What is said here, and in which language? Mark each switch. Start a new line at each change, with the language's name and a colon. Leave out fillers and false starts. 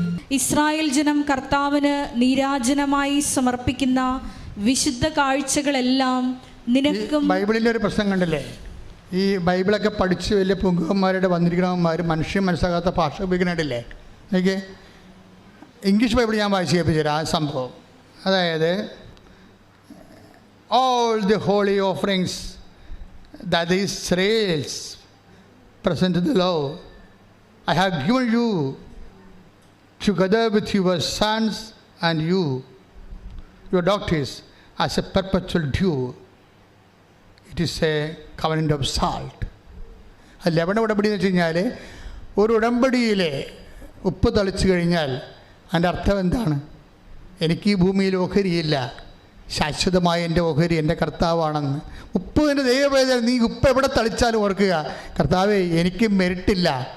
Malayalam: Israel ജനം കർത്താവിന് നീരാജനമായി സമർപ്പിക്കുന്ന വിശുദ്ധ കാഴ്ചകളെല്ലാം നിനക്കും. ബൈബിളിൻ്റെ ഒരു പ്രശ്നം കണ്ടില്ലേ? ഈ ബൈബിളൊക്കെ പഠിച്ച് വലിയ പുങ്കന്മാരുടെ വന്നിരിക്കണവന്മാർ മനുഷ്യൻ മനസ്സിലാകാത്ത ഭാഷ ഉപയോഗിക്കണില്ലേ? എനിക്ക് ഇംഗ്ലീഷ് ബൈബിൾ ഞാൻ വായിച്ച് കേൾപ്പിച്ചു തരാം ആ സംഭവം.
English: അതായത് all the holy offerings that the Israels present to the Lord, I have given you together with your sons and your daughters as a perpetual due. It is a covenant of salt.
Malayalam: അത് ലവണ ഉടമ്പടി എന്ന് വെച്ച് കഴിഞ്ഞാൽ ഒരു ഉടമ്പടിയിലെ ഉപ്പ് തളിച്ചു കഴിഞ്ഞാൽ അതിൻ്റെ അർത്ഥം എന്താണ്? എനിക്ക് ഈ ഭൂമിയിൽ ഓഹരിയില്ല, ശാശ്വതമായ എൻ്റെ ഓഹരി എൻ്റെ കർത്താവാണെന്ന്. ഉപ്പ് എൻ്റെ ദൈവവേദന, നീ ഉപ്പ് എവിടെ തളിച്ചാലും ഓർക്കുക, കർത്താവേ എനിക്ക് മെരിട്ടില്ല.